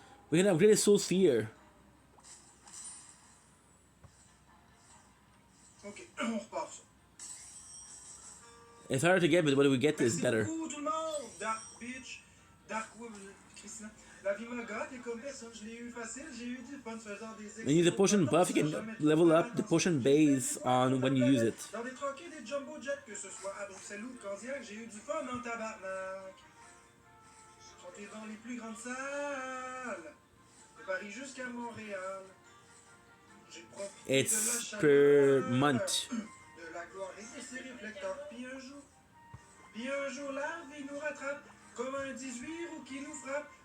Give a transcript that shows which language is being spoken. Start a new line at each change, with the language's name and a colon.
English: We're gonna upgrade a Soul Sphere.
French: Ok, on repart ça.
English: It's harder to get, but what we get is better.
French: Merci beaucoup tout le monde. Dark Beach, Dark Web, Christian. La vie m'a gâté comme personne, je l'ai eu facile, j'ai eu du fun faisant des
English: When you use the potion buff, you can level up the potion base on when you use it.
French: Dans des troquets, des jumbo jets, que ce soit à Bruxelles ou Candiac, j'ai eu du fun en tabarnak. Chanté dans les plus grandes salles, de Paris jusqu'à Montréal. J'ai profité
English: It's
French: de la chaleur,
English: per month.
French: de la gloire et de ses réflecteurs. Puis un jour, la vie nous rattrape, comme un 18 roues qui nous frappe.